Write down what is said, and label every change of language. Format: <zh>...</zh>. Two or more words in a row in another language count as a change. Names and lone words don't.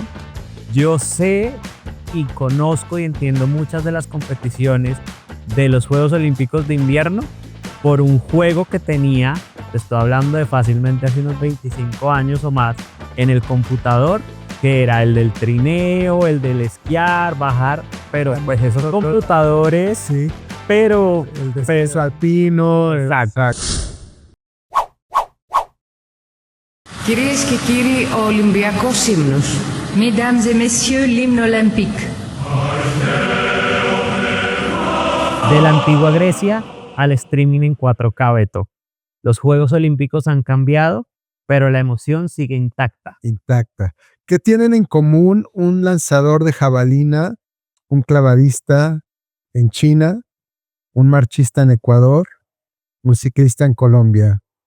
<es>Yo sé y conozco y entiendo muchas de las competiciones de los Juegos Olímpicos de Invierno por un juego que tenía, te estoy hablando de fácilmente hace unos 25 años o más, en el computador, que era el del trineo, el del esquiar, bajar, pero pues esos computadores, Sí, pero el descenso alpino. exacto.</es> <el>Κυρίες και κύριοι, ο Ολυμπιακός ύμνος.</el> <fr>Mesdames et messieurs, l'hymne olympique.</fr> <es>De la antigua Grecia al streaming en 4K, Beto. Los Juegos Olímpicos han cambiado, pero la emoción sigue intacta. Intacta. ¿Qué tienen en común un lanzador de jabalina, un clavadista en China, un marchista en Ecuador, un ciclista en Colombia?</es>